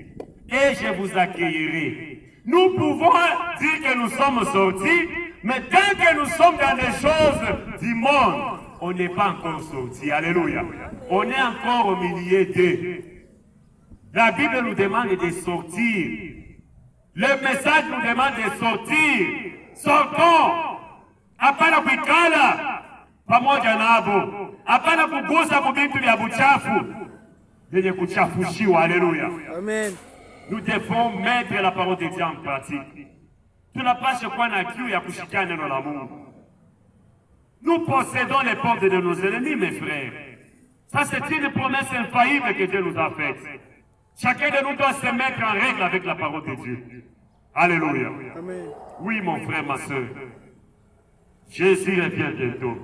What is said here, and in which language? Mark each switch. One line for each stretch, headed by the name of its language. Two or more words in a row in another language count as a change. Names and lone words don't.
French: Et je vous accueillerai. Nous pouvons dire que nous sommes sortis, mais tant que nous sommes dans les choses du monde, on n'est pas encore sortis. Alléluia. On est encore au milieu d'eux. La Bible nous demande de sortir. Le message nous demande de sortir. Sortons.
Swahili: Hapana kuikala pamoja nabo. Hapana kugusa vitu vya buchafu vyenye kuchafushiwa.
French: Alléluia. Amen. Nous devons mettre la parole de Dieu en pratique.
Swahili: Tunapaswa kuwa na kiu ya kushika neno la Mungu.
French: Nous possédons les portes de nos ennemis, mes frères. Ça, c'est une promesse infaillible que Dieu nous a faite. Chacun de nous doit se mettre en règle avec la parole de Dieu. Alléluia. Amen. Oui, mon frère, ma soeur. Jésus revient bientôt.